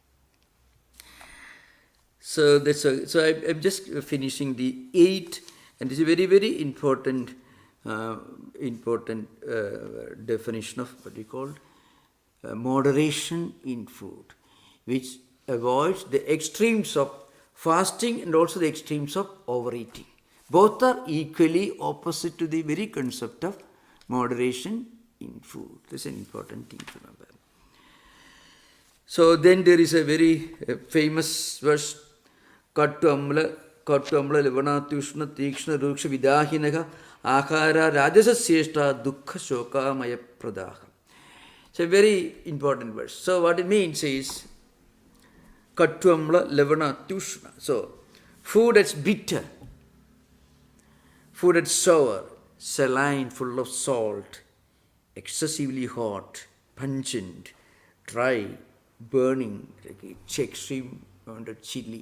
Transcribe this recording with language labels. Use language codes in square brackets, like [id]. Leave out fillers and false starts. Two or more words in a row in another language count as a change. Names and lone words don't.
[en] So I'm just finishing the 8, and this is a very, very important definition of what we call moderation in food, which avoids the extremes of fasting and also the extremes of overeating. Both are equally opposite to the very concept of moderation in food. This is an important thing to remember. So then there is a very famous verse, [sa] Kattu amla levanatushna tikshna ruksha vidahinaha akara rajasa seshta dukkha shokamaya pradaha. [en] It's a very important verse. So what it means is [sa] Kattu amla levanatushna. [en] So food that's bitter, food that's sour, saline, full of salt, excessively hot, pungent, dry, burning, like extreme amount of chili.